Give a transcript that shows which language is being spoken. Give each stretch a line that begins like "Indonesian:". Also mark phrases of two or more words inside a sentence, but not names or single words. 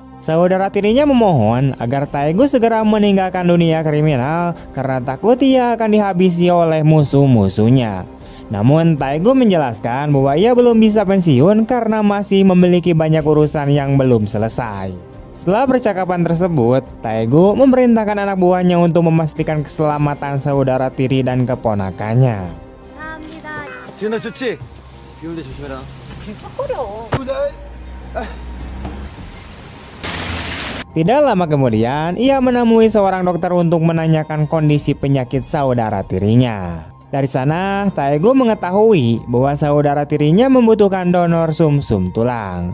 Indonesian: Saudara tirinya memohon agar Taegu segera meninggalkan dunia kriminal karena takut ia akan dihabisi oleh musuh-musuhnya. Namun Taegu menjelaskan bahwa ia belum bisa pensiun karena masih memiliki banyak urusan yang belum selesai. Setelah percakapan tersebut, Taegu memerintahkan anak buahnya untuk memastikan keselamatan saudara tiri dan keponakannya.
Korean: 지은아 좋지? 비 올 때 조심해라.
Indonesian: Tidak lama kemudian, ia menemui seorang dokter untuk menanyakan kondisi penyakit saudara tirinya. Dari sana, Taegu mengetahui bahwa saudara tirinya membutuhkan donor sumsum tulang.